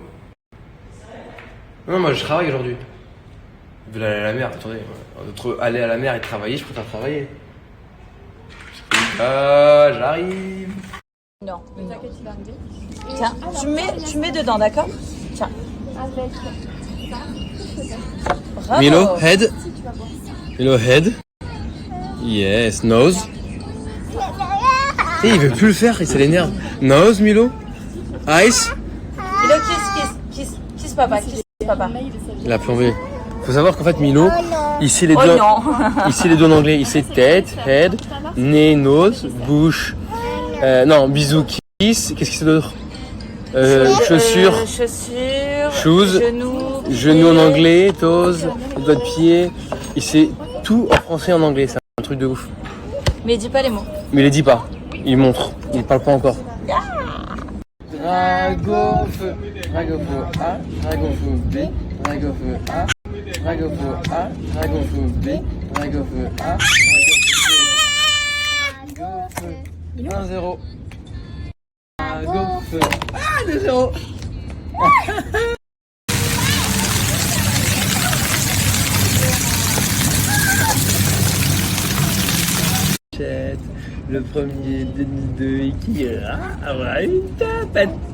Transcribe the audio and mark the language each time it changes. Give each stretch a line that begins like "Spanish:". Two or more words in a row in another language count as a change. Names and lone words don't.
French: Non, moi je travaille aujourd'hui. Je vais aller à la mer, attendez. Entre aller à la mer et travailler, je préfère travailler. J'arrive. Non. Tiens, tu mets dedans, d'accord? Tiens. Bravo. Milo,
English: head. Milo, head. Yes, nose.
French: Et il veut plus le faire, ça l'énerve.
English: Nose, Milo. Eyes. Milo, kiss papa, kiss papa.
French: Il a plombé. Faut savoir qu'en fait, Milo, ici les Oh deux, non. ici les deux en anglais, ici tête, head, nez, nose, bouche. Non, bisous, kiss. Qu'est-ce que c'est d'autre? Chaussures. Chaussures. Shoes. Genoux en anglais, toes, doigts de pied. Et c'est tout en français et en anglais, c'est un truc de ouf. Mais dis pas les mots. Mais il les dit pas, il montre, il parle pas encore. Dragofeu, dragofeu A, dragofeu B, dragofeu A, dragofeu A, dragofeu B, dragofeu A, dragofeu 1-0. Dragofeu. Ah, 2-0. Le premier de qui aura une tapette.